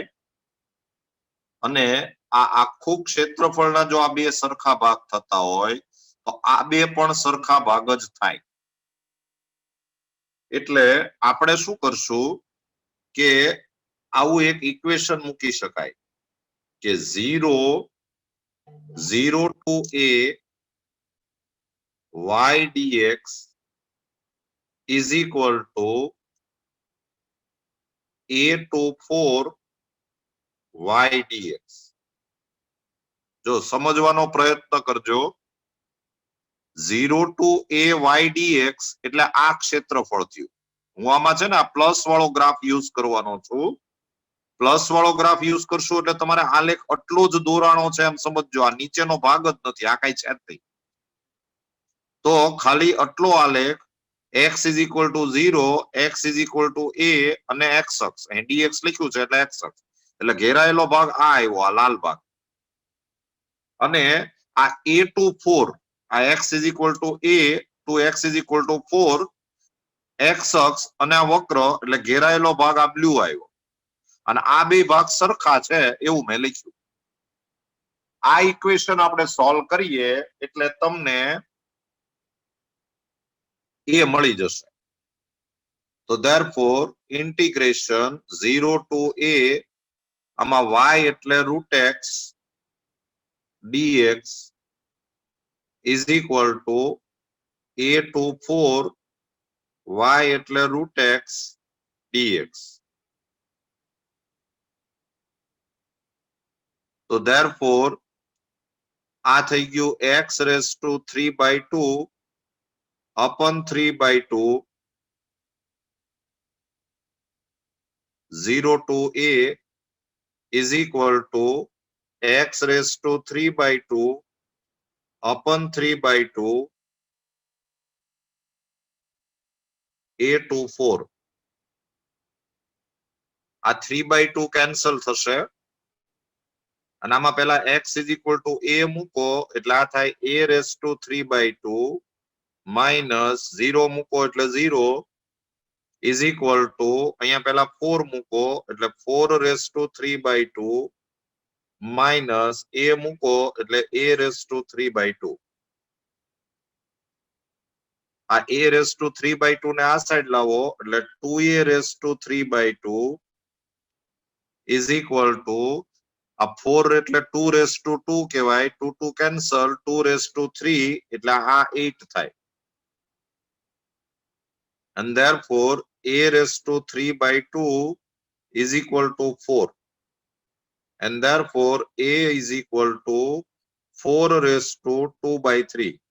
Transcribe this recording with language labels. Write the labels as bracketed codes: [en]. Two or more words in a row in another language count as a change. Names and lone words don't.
[gu] અને આ આખું ક્ષેત્રફળના જો આ બે સરખા ભાગ થતા હોય તો આ બે પણ સરખા ભાગ જ થાય. એટલે આપણે શું કરશું કે આવું એક ઇક્વેશન મૂકી શકાય કે [en] 0 to a y dx is equal to a to 4 y dx. [gu] જો સમજવાનો પ્રયત્ન કરજો, [en] 0 to a y dx [gu] એટલે આ ક્ષેત્રફળ થયું. હું આમાં છે ને આ પ્લસ વાળો [en] graph use [gu] કરવાનો છું. પ્લસ વાળો [en] graph use [gu] કરશો એટલે તમારે આલેખ આટલો જ દોરાણો છે એમ સમજજો. આ નીચેનો ભાગ જ નથી, આ કઈ છે જ નહીં. તો ખાલી આટલો આલેખ [en] x is equal to 0, x is equal to a [gu] અને x અક્ષ, અહીં dx લખ્યું છે એટલે x અક્ષ, એટલે ઘેરાયેલો ભાગ આ આવ્યો, આ લાલ ભાગ. અને આ a to 4, આ [en] x is equal to a to x is equal to 4, [gu] x અક્ષ અને આ વક્ર એટલે ઘેરાયેલો ભાગ આ બ્લુ આવ્યો. અને આ બે ભાગ સરખા છે એવું મેં લખ્યું. આ ઇક્વેશન આપણે સોલ્વ કરીએ એટલે તમને એ મળી જશે. તો [en] therefore integration 0 to a [gu] આમાં y એટલે [en] root x dx is equal to a to 4 y [gu] એટલે [en] root x dx. તો therefore [gu] આ થઈ ગયું [en] x raised to 3/2 upon 3/2 0 to a is equal to x raised to 3/2 upon 3/2 a to 4. [gu] આ 3/2 કેન્સલ થશે અને આમાં પહેલા [en] x is equal to a [gu] મૂકો એટલે આ થાય [en] a raised to 3/2 minus 0 [gu] મૂકો એટલે [en] 0 is equal to [gu] અહીંયા પહેલા 4 મૂકો એટલે [en] 4 raised to 3/2 minus a [gu] મૂકો એટલે [en] a raised to 3/2. [gu] આ [en] a raised to 3/2 [gu] ને આ સાઈડ લાવો એટલે [en] 2a raised to 3/2 is equal to [gu] આ 4 એટલે [en] 2 raised to 2 [gu] કહેવાય 2 2 કેન્સલ [en] 2 raised to 3 [gu] એટલે આ 8 થાય [en] and therefore a raised to 3/2 is equal to 4 and therefore a is equal to 4 raised to 2/3.